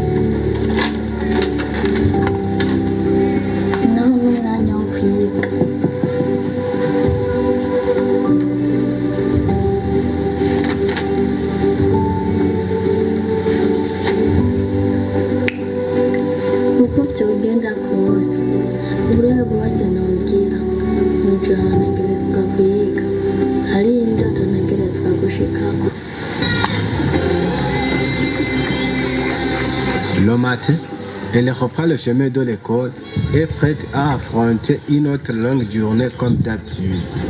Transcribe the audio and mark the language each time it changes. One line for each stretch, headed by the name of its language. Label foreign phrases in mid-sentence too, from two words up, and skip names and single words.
Rundi: naho n'umwanya wo kwiga uko byogenda kose uburere bwose nongera mw'ijoro ntegerezwa kwiga hari indoto ntegerezwa gushikako.
French: Le matin, elle reprend le chemin de l'école et prête à affronter une autre longue journée comme d'habitude.